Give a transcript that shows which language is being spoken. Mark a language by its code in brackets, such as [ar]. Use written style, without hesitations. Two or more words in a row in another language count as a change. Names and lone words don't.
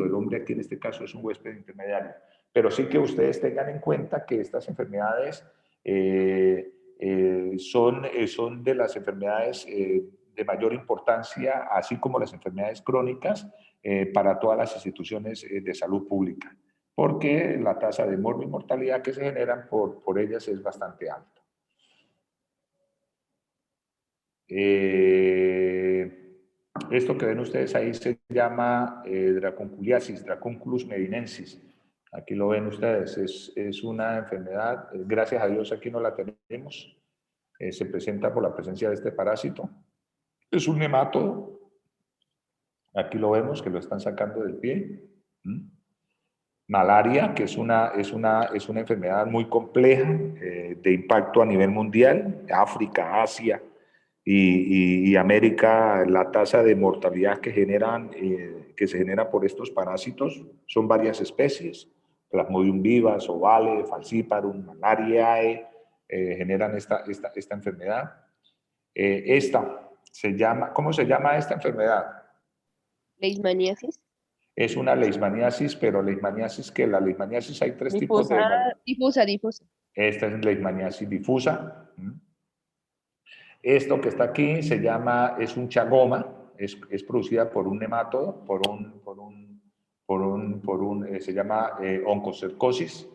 [es] El hombre aquí en este caso es un huésped intermediario. Pero sí que ustedes tengan en cuenta que estas enfermedades son de las enfermedades de mayor importancia, así como las enfermedades crónicas, para todas las instituciones de salud pública, porque la tasa de mortalidad que se generan por ellas es bastante alta. Esto que ven ustedes ahí se llama dracunculiasis, Dracunculus medinensis. Aquí lo ven ustedes, es una enfermedad, gracias a Dios aquí no la tenemos, se presenta por la presencia de este parásito. Es un nemátodo, aquí lo vemos que lo están sacando del pie. Malaria, que es una enfermedad muy compleja, de impacto a nivel mundial, África, Asia y América. La tasa de mortalidad que se genera por estos parásitos son varias especies, Plasmodium vivax, ovale, falciparum, malariae, generan esta enfermedad. ¿Cómo se llama esta enfermedad? Leishmaniasis. Es una leishmaniasis, pero leishmaniasis que la leishmaniasis hay tres tipos de... Difusa. Esta es leishmaniasis difusa. Esto que está aquí es un chagoma, es producida por un nemátodo, por se llama oncocercosis.